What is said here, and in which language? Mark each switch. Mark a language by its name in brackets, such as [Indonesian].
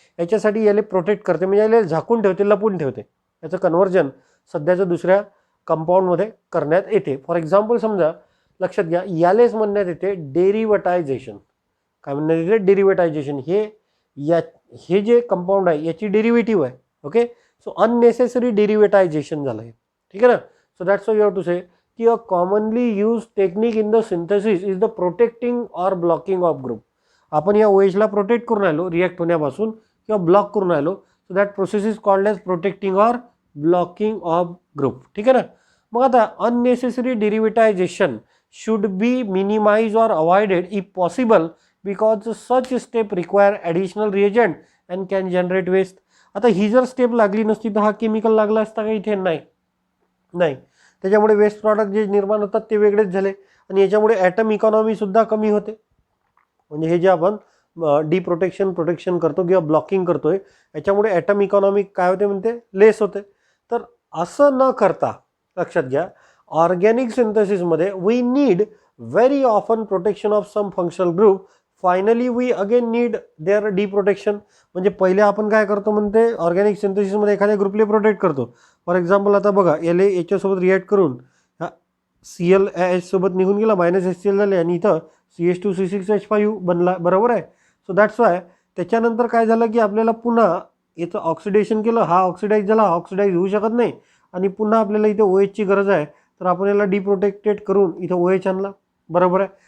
[Marathi] याच्यासाठी याला प्रोटेक्ट करते, म्हणजे याला झाकून ठेवते, लपून ठेवते. याचं कन्व्हर्जन सध्याचं दुसऱ्या कंपाऊंडमध्ये करण्यात येते. फॉर एक्झाम्पल समजा लक्षात घ्या, यालेच म्हणण्यात येते डेरिव्हेटायझेशन. काय म्हणण्यात येते? डेरिव्हेटायझेशन. हे जे कंपाऊंड आहे याची डेरिव्हेटिव्ह आहे. ओके, सो अननेसेसरी डेरिव्हेटायझेशन झालं आहे, ठीक आहे ना. [English] So that's why you have to say की a commonly use technique in the synthesis is the protecting or blocking of group. [Marathi] आपण या OHला प्रोटेक्ट करून राहिलो रिॲक्ट होण्यापासून किंवा ब्लॉक करून राहिलो, [English] so that process is called as protecting or blocking of group, [Marathi] ठीक आहे ना. मग आता [English] Unnecessary derivatization should be minimized or avoided if possible because such step require additional reagent and can generate waste. [Marathi] आता ही जर स्टेप लागली नसती तर हा केमिकल लागला असता का? इथे नाही. त्याच्यामुळे वेस्ट प्रॉडक्ट जे निर्माण होतात ते वेगळेच झाले आणि याच्यामुळे ॲटम इकॉनॉमी सुद्धा कमी होते. म्हणजे हे जे आपण प्रोटेक्शन करतो किंवा ब्लॉकिंग करतोय, याच्यामुळे ॲटम इकॉनॉमी काय होते म्हणते? लेस होते. तर असं न करता लक्षात घ्या, organic सिंथेसिसमध्ये [English] We need very often protection of some functional group. Finally we again need their deprotection. [Marathi] म्हणजे पहिले आपण काय करतो म्हणते, ऑर्गॅनिक सिंथेसिसमध्ये एखाद्या ग्रुपला प्रोटेक्ट करतो. फॉर एक्झाम्पल आता बघा, याच्यासोबत रिॲक्ट करून ClH सोबत निघून गेला, -HCl झाले आणि इथं CH2C6H5 बनला, बरोबर आहे. [English] so that's why [Marathi] त्याच्यानंतर काय झालं की आपल्याला पुन्हा याचं ऑक्सिडेशन केलं, हा ऑक्सिडाईज झाला, ऑक्सिडाईज होऊ शकत नाही आणि पुन्हा आपल्याला इथे OHची गरज आहे, तर आपण याला डिप्रोटेक्टेड करून इथं OH आणला, बरोबर आहे.